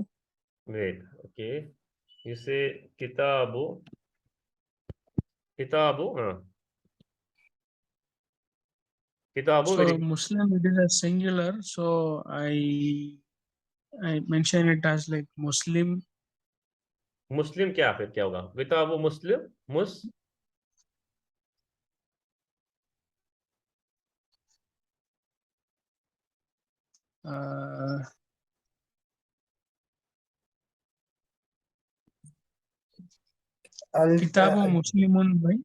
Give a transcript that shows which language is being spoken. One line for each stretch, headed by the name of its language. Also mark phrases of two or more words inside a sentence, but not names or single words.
English: Great. Okay. You say Kitabu.
Arabic: كتاب. كتاب.
English: So Muslim, it is a singular. So I mention it as like Muslim.
Hindi: Muslim क्या फिर क्या होगा?
Arabic: كتاب مسلم. كتاب مسلمون, right?